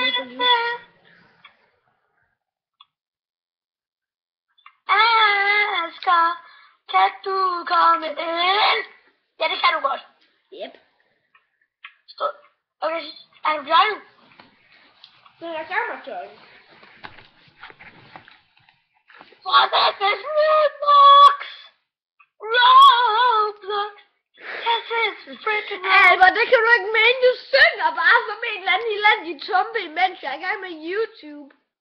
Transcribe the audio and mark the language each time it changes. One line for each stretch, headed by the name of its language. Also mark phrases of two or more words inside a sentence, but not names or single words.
Danish: Asger, kan du komme ind? Ja, det kan du godt. Yep. Okay, er du klar nu? Så jeg gør mig join.
English: For this is Roblox! Roblox! This is freaking Roblox!
Danish: Albert, det kan du ikke mene, du synger bare som en eller anden tumpe, imens jeg er i gang med YouTube.